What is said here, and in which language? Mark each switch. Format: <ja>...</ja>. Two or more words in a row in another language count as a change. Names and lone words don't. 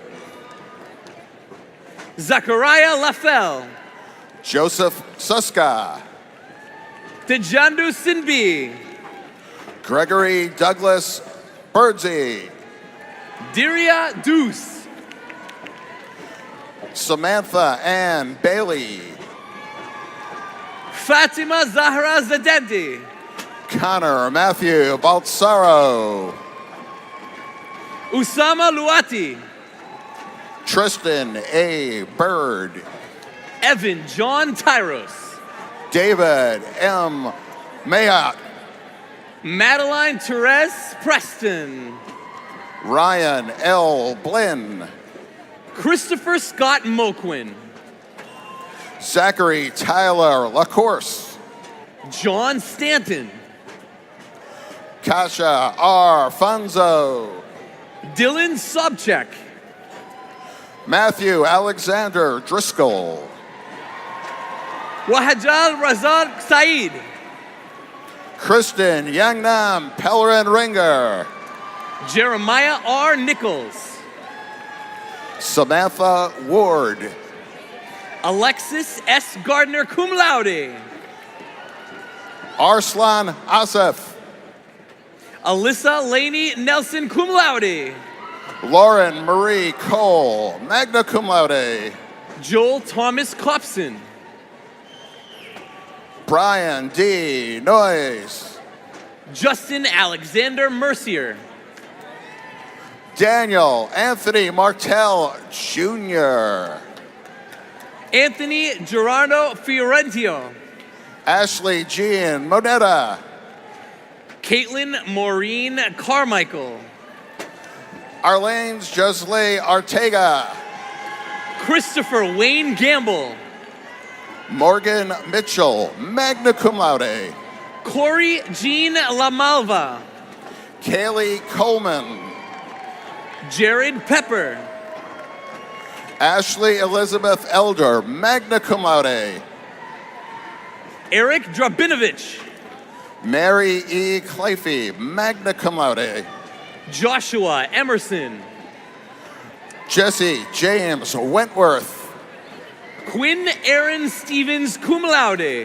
<en>Zachariah Lafell. Joseph Suska. Tejandu Sinbi. Gregory Douglas Birdsey. Diria Deuce. Samantha Ann Bailey. Fatima Zahra Zadenti. Connor Matthew Balsaro. Usama Luati. Tristan A. Bird. Evan John Tyros. David M. Mayat. Madeline Therese Preston. Ryan L. Blinn. Christopher Scott Moquin. Zachary Tyler LaCourse. John Stanton. Kasha R. Funzo. Dylan Sobchak. Matthew Alexander Driscoll. Wahajal Razak Saeed. Kristen Yangnam Pellerin Ringer. Jeremiah R. Nichols. Samantha Ward. Alexis S. Gardner,</en> <la>cum laude.</la> <en>Arslan Asif. Alyssa Laney Nelson,</en> <la>cum laude.</la> <en>Lauren Marie Cole,</en> <la>magna cum laude.</la> <en>Joel Thomas Copson. Brian D. Noyes. Justin Alexander Mercier. Daniel Anthony Martell Jr. Anthony Gerardo Fiorentino. Ashley Jean Moneta. Caitlin Maureen Carmichael. Arlene's Josley Ortega. Christopher Wayne Gamble. Morgan Mitchell,</en> <la>magna cum laude.</la> <en>Corey Jean Lamalva. Kaylee Coleman. Jared Pepper. Ashley Elizabeth Elder,</en> <la>magna cum laude.</la> <en>Eric Drabinovich. Mary E. Clafey,</en> <la>magna cum laude.</la> <en>Joshua Emerson. Jesse James Wentworth. Quinn Aaron Stevens,</en> <la>cum laude.</la>